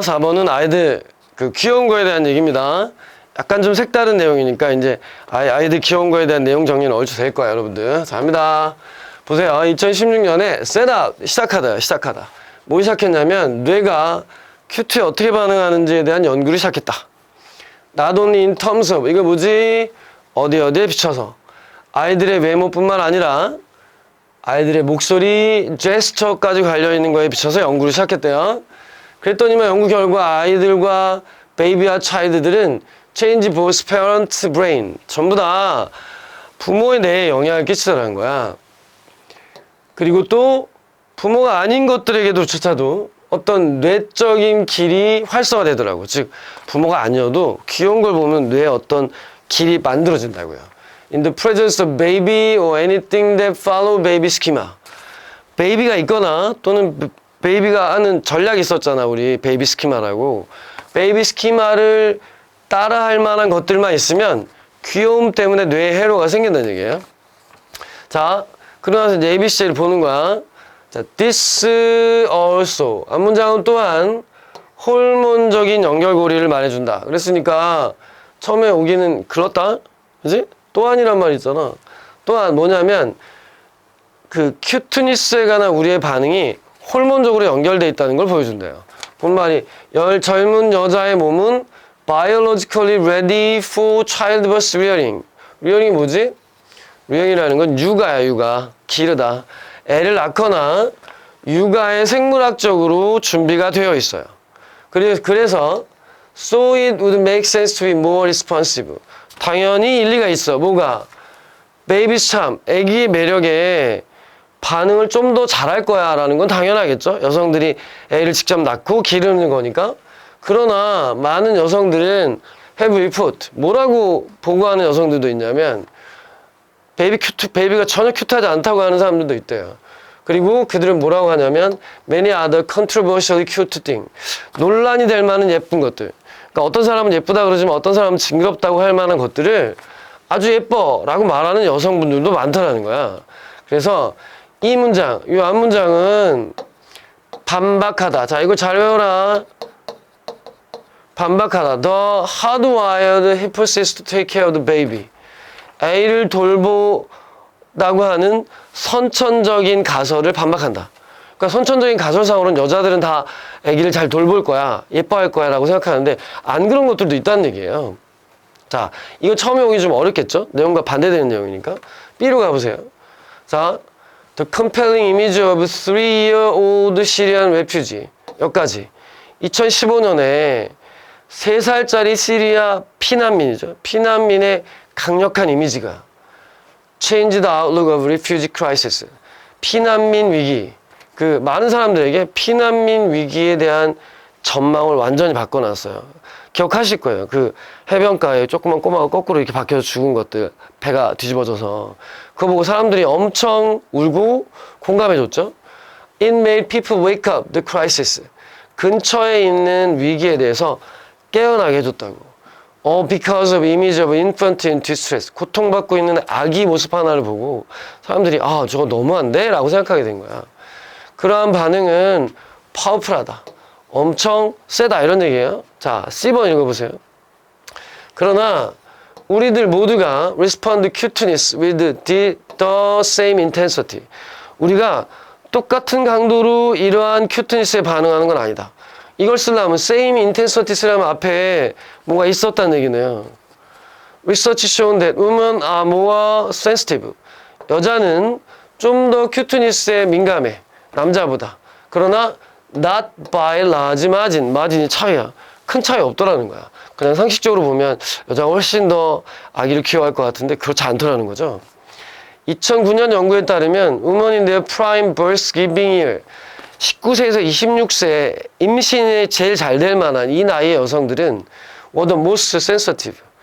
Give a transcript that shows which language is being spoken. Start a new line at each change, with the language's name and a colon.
Korean: 4번은 아이들 그 귀여운 거에 대한 얘기입니다. 약간 좀 색다른 내용이니까 이제 아이들 귀여운 거에 대한 내용 정리는 얼추 될 거야, 여러분들. 자, 합니다. 보세요. 2016년에 셋업 시작하다. 뭐 시작했냐면 뇌가 큐트에 어떻게 반응하는지에 대한 연구를 시작했다.
English: Not only in terms of,
Korean: 이거 뭐지? 어디에 비춰서 아이들의 외모뿐만 아니라 아이들의 목소리, 제스처까지 관련있는 거에 비춰서 연구를 시작했대요. 그랬더니만 연구 결과 아이들과 베이비와 차일드들은
English: change both parent brain,
Korean: 전부 다 부모의 뇌에 영향을 끼치더라는 거야. 그리고 또 부모가 아닌 것들에게도 어떤 뇌적인 길이 활성화되더라고. 즉 부모가 아니어도 귀여운 걸 보면 뇌에 어떤 길이 만들어진다고요.
English: In the presence of baby or anything that follow baby schema.
Korean: 베이비가 있거나 또는 베이비가 하는 전략이 있었잖아. 우리 베이비 스키마라고. 베이비 스키마를 따라할 만한 것들만 있으면 귀여움 때문에 뇌에 해로가 생긴다는 얘기예요. 자, 그러나서 이제 ABC를 보는 거야. 자,
English: this also.
Korean: 앞문장은 또한 호르몬적인 연결고리를 말해준다. 그랬으니까 처음에 오기는 글렀다? 그지? 또한이란 말 있잖아. 또한 뭐냐면 그 큐트니스에 관한 우리의 반응이 호르몬적으로 연결돼 있다는 걸 보여준대요. 본말이 젊은 여자의 몸은
English: biologically ready for childbirth rearing.
Korean: rearing이 뭐지? rearing이라는 건 육아야, 육아. 기르다. 애를 낳거나 육아에 생물학적으로 준비가 되어 있어요. 그래서
English: so it would make sense to be more responsive.
Korean: 당연히 일리가 있어. 뭐가? 베이비스 참, 애기의 매력에 반응을 좀 더 잘할 거야 라는 건 당연하겠죠. 여성들이 애를 직접 낳고 기르는 거니까. 그러나 많은 여성들은
English: have report,
Korean: 뭐라고 보고하는 여성들도 있냐면 베이비가 전혀 큐트하지 않다고 하는 사람들도 있대요. 그리고 그들은 뭐라고 하냐면
English: many other controversially cute thing,
Korean: 논란이 될 만한 예쁜 것들, 그러니까 어떤 사람은 예쁘다 그러지만 어떤 사람은 징그럽다고 할 만한 것들을 아주 예뻐 라고 말하는 여성분들도 많다라는 거야. 그래서 이 문장, 이 앞문장은 반박하다. 자, 이거 잘 외워라. 반박하다.
English: The hardwired hypothesis to take care of the baby.
Korean: 애를 돌보다고 하는 선천적인 가설을 반박한다. 그러니까 선천적인 가설상으로는 여자들은 다 애기를 잘 돌볼 거야, 예뻐할 거야 라고 생각하는데 안 그런 것들도 있다는 얘기예요. 자, 이거 처음에 오기 좀 어렵겠죠? 내용과 반대되는 내용이니까. B로 가보세요.
English: 자, The compelling image of 3-year-old Syrian refugee.
Korean: 여기까지. 2015년에 3살짜리 시리아 피난민이죠. 피난민의 강력한 이미지가
English: Change the outlook of refugee crisis.
Korean: 피난민 위기. 그 많은 사람들에게 피난민 위기에 대한 전망을 완전히 바꿔놨어요. 기억하실 거예요. 그 해변가에 조그만 꼬마가 거꾸로 이렇게 박혀서 죽은 것들, 배가 뒤집어져서 그거 보고 사람들이 엄청 울고 공감해줬죠.
English: It made people wake up the crisis.
Korean: 근처에 있는 위기에 대해서 깨어나게 해줬다고.
English: Because of image of infant in distress.
Korean: 고통받고 있는 아기 모습 하나를 보고 사람들이 아, 저거 너무한데? 라고 생각하게 된 거야. 그러한 반응은 파워풀하다. 엄청 세다 이런 얘기예요. 자, C번 읽어보세요. 그러나 우리들 모두가
English: respond to cuteness with the same intensity.
Korean: 우리가 똑같은 강도로 이러한 큐트니스에 반응하는 건 아니다. 이걸 쓰려면 same intensity 쓰려면 앞에 뭔가 있었다는 얘기네요.
English: Research shown that women are more sensitive.
Korean: 여자는 좀 더 큐트니스에 민감해. 남자보다. 그러나
English: not by large margin.
Korean: 마진이 차이야. 큰 차이 없더라는 거야. 그냥 상식적으로 보면 여자가 훨씬 더 아기를 귀여워할 것 같은데 그렇지 않더라는 거죠. 2009년 연구에 따르면
English: women in their prime birth giving year,
Korean: 19세에서 26세 임신에 제일 잘 될 만한 이 나이의 여성들은 were the most sensitive.